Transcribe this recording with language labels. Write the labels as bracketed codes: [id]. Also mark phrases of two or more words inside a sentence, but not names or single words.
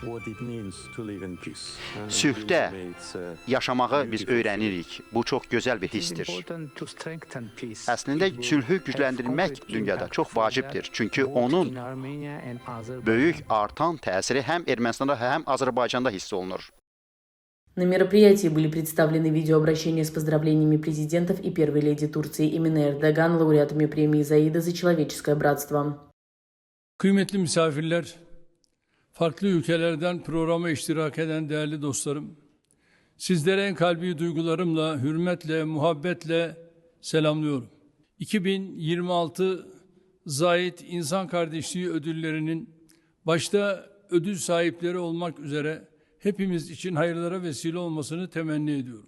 [az] Sülhdə yaşamağı biz öyrənirik. Bu çox gözəl bir hissdir. Əslində sülhü gücləndirmək dünyada çox vacibdir. Çünki onun böyük artan təsiri həm Ermənistanda, həm Azərbaycanda hiss olunur. [ru] На мероприятии были представлены видеообращения с поздравлениями президентов и первой леди Турции Эмine Erdoğan лауреатами премии Заида за человеческое братство. [tr] Kıymetli misafirler, farklı ülkelerden programa iştirak eden değerli dostlarım, sizlere en kalbi duygularımla, hürmetle, muhabbetle selamlıyorum. 2026 Zayid İnsan Kardeşliği Ödülleri'nin başta ödül sahipleri olmak üzere hepimiz için hayırlara vesile olmasını temenni ediyorum.